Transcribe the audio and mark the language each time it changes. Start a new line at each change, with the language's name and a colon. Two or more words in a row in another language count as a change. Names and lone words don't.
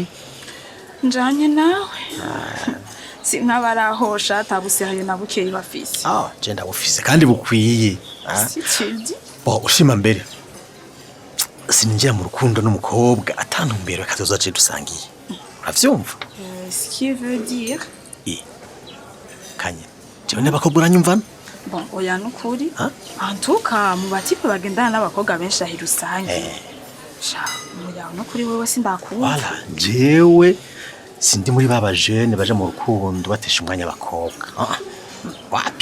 Rundi: njanye nawe sinkabarahosha tabusihaye na bukeye bafise je ndabufise kandi bukwiye ushima mbere sinjya mu rukundo n'umukobwa atantumbero kazoza je dusangiye uravyumva
French: ce qui veut dire
Rundi: kanye jewe n'abakobwa uranyumvana bon oya nukuri antuka mu batipe bagendana n'abakobwa benshi ahi rusange sha muyawe no kuri wewe sindakubona wala jewe sindi muri baba jeune baje mu rukundo batesha umwanya abakobwa wapi